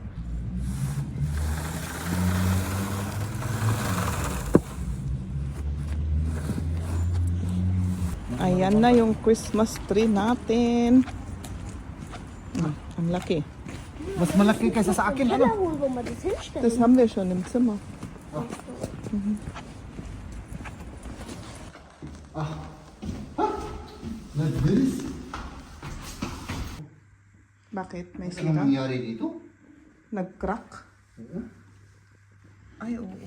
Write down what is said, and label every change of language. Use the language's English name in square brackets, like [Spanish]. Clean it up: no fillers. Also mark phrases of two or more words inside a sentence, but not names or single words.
[Filipino] Ayan na yung Christmas tree natin. Ang laki. Mas malaki kaysa sa akin, [German] Keller holen, wo man das hinstellt. Das haben wir schon im Zimmer. [Filipino] Nag-bilis? Bakit? May Ano sira? nangyari dito? Nag-crack? Ay, oo.